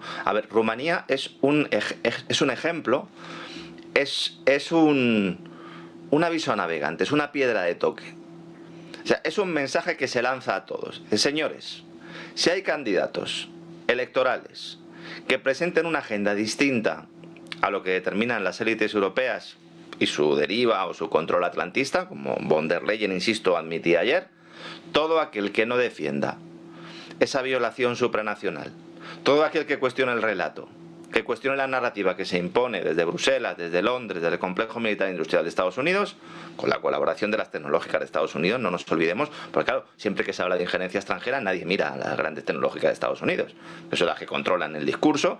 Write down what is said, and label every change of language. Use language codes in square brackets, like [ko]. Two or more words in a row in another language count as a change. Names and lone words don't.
[es] A ver, Rumanía es un ejemplo, es un aviso a navegantes, es una piedra de toque. O sea, es un mensaje que se lanza a todos. Señores, si hay candidatos electorales que presenten una agenda distinta a lo que determinan las élites europeas y su deriva o su control atlantista, como von der Leyen, insisto, admitía ayer, todo aquel que no defienda esa violación supranacional, todo aquel que cuestione el relato, que cuestione la narrativa que se impone desde Bruselas, desde Londres, desde el complejo militar industrial de Estados Unidos, con la colaboración de las tecnológicas de Estados Unidos, no nos olvidemos, porque claro, siempre que se habla de injerencia extranjera nadie mira a las grandes tecnológicas de Estados Unidos, que son las que controlan el discurso.